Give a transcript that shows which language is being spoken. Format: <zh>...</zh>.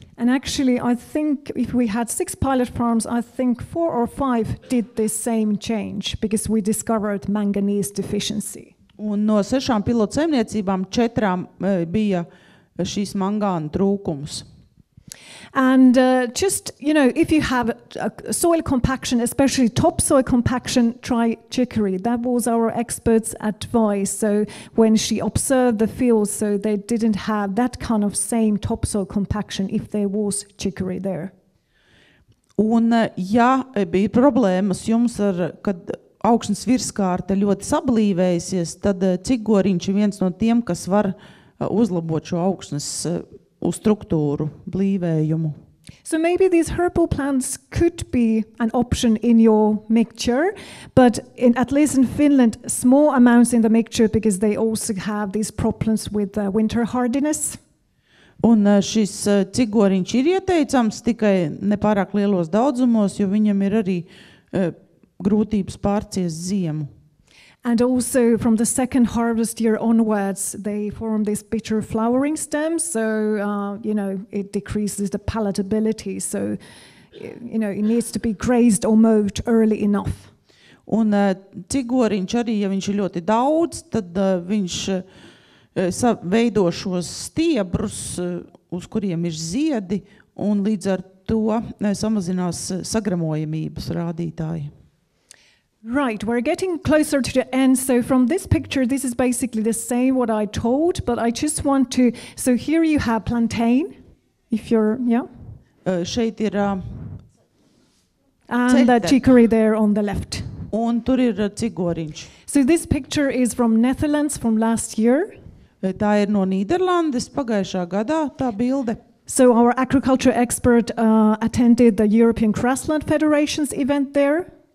<en>And actually, I think if we had 6 pilot farms, I think 4 or 5 did this same change because we discovered manganese deficiency.</en> <lv>Un no 6 pilotu saimniecībām 4 bija šīs mangāna trūkums.</lv> <en>And just, if you have soil compaction, especially topsoil compaction, try chicory. That was our expert's advice. So when she observed the fields, so they didn't have that kind of same topsoil compaction if there was chicory there.</en> <lv>Un, ja bija problēmas jums, kad augsnes virskārte ļoti sablīvējusies, tad cigoriņš ir viens no tiem, kas var uzlabot šo augsnes struktūru, blīvējumu.</lv> <en>So maybe these herbal plants could be an option in your mixture, but at least in Finland, small amounts in the mixture because they also have these problems with winter hardiness.</en> <lv>Un šis cigoriņš ir ieteicams tikai nepārāk lielos daudzumos, jo viņam ir arī grūtības pārciest ziemu.</lv> <en>And also from the second harvest year onwards, they form these bitter flowering stems. So, it decreases the palatability. So, it needs to be grazed or mowed early enough.</en> <lv>Un cigoriņš arī, ja viņš ir ļoti daudz, tad viņš veido šos stiebrus, uz kuriem ir ziedi, un līdz ar to samazinās sagramojamības rādītāji.</lv> <en>Right, we're getting closer to the end. So from this picture, this is basically the same what I told, but I just want to, so here you have plantain, if you're,</en> <lv>Šeit ir</lv> <en>and the chicory there on the left.</en> <lv>Un tur ir cigoriņš.</lv> <en>So this picture is from Netherlands from last year.</en> <lv>Tā ir no Nīderlandes pagājušā gadā, tā bilde.</lv> <en>So our agriculture expert attended the European Grassland Federation's event there.</en>